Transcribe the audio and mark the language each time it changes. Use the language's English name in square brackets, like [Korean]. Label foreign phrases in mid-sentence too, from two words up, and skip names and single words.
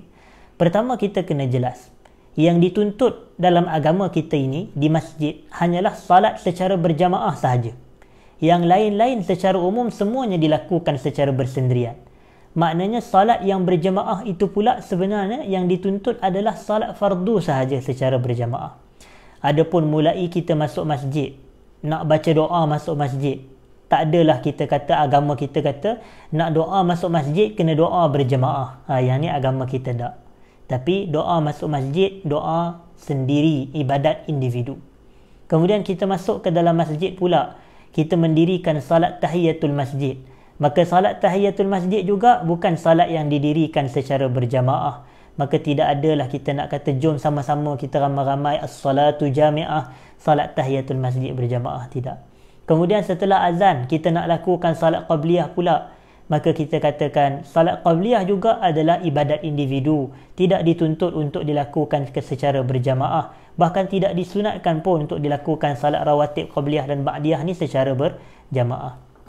[Malay] Pertama, kita kena jelas. Yang dituntut dalam agama kita ini di masjid hanyalah salat secara berjamaah sahaja. Yang lain-lain secara umum semuanya dilakukan secara bersendirian. Maknanya salat yang berjamaah itu pula sebenarnya yang dituntut adalah salat fardu sahaja secara berjamaah. Adapun mulai kita masuk masjid, nak baca doa masuk masjid, tak adalah kita kata, agama kita kata nak doa masuk masjid kena doa berjamaah. Yang ni agama kita tak. Tapi doa masuk masjid, doa sendiri, ibadat individu. Kemudian kita masuk ke dalam masjid pula, kita mendirikan salat tahiyatul masjid. Maka salat tahiyatul masjid juga bukan salat yang didirikan secara berjamaah. Maka tidak adalah kita nak kata jom sama-sama kita ramai-ramai [Arabic] الصلاة جامعة, [Malay] salat tahiyatul masjid berjamaah, tidak. Kemudian setelah azan, kita nak lakukan salat qabliyah pula. Maka kita katakan salat qabliyah juga adalah ibadat individu, tidak dituntut untuk dilakukan secara berjamaah, bahkan tidak disunatkan pun untuk dilakukan salat rawatib qabliyah dan ba'diyah ni secara berjamaah.